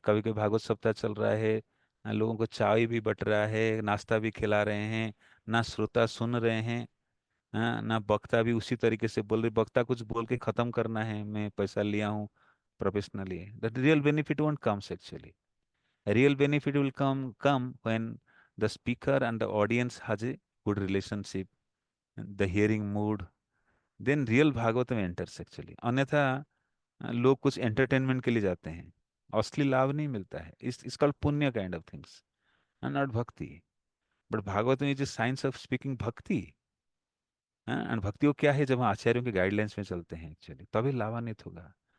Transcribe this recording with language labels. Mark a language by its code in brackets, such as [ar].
[hi] कभी कभी भागवत सप्ताह चल रहा है, लोगों को चाय भी बट रहा है, नाश्ता भी खिला रहे हैं, ना श्रोता सुन रहे हैं, हाँ, ना वक्ता भी उसी तरीके से बोल रहे, वक्ता कुछ बोल के खत्म करना है, मैं पैसा लिया हूँ professionally, [en] That real benefit won't comes actually. Real benefit will come when the speaker and the audience has a good relationship, the hearing mood, then real Bhagavatam enters actually। [hi] अन्यथा लोग कुछ एंटरटेनमेंट के लिए जाते हैं, असली लाभ नहीं मिलता है। [en] Is called punya kind of things, not bhakti. [hi] बट भागवत में जो [en] science of speaking [hi] भक्ति, एंड भक्ति वो क्या है, जब हम आचार्यों के गाइडलाइंस में चलते हैं एक्चुअली, तभी लाभान्वित होगा।